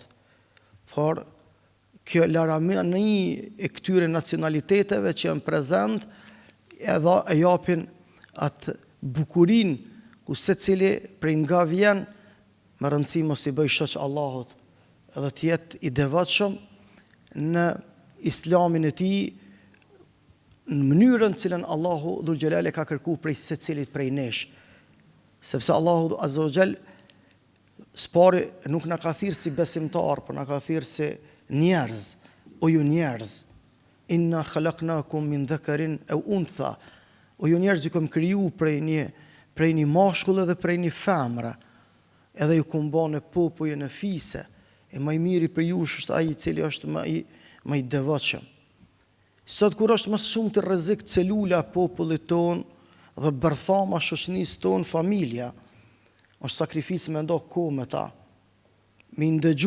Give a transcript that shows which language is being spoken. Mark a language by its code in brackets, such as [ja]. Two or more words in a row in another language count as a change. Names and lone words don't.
[sq] Por kjo laramani e këtyre nacionaliteteve që janë prezent, edhe e japin atë bukurin ku secili prej nga vjen, me rëndësi mos t'i bëj shoq Allahut, edhe të jetë i devotshëm në islamin e tij, në mënyrën cilën Allahu Dhul Gjelali ka kërku prej secilit prej nesh. Sepse Allahu [ar] عز وجل [sq] spari nuk na ka thirrë si besimtar, por na ka thirrë si njerëz. O ju njerëz, [ar] إنا خلقناكم من ذكر أو أنثى. [sq] O ju njerëz, ju kam kriju prej një mashkull dhe prej një femre, edhe ju kam bane popull në fise, e më i miri për ju është ai i cili është më i devotshëm. Sot kur është më shumë të rrezik celula popullit ton dhe bërthama shoqënisë ton, familja, është sakrificë me ndo kohë me ta, me ndëgju.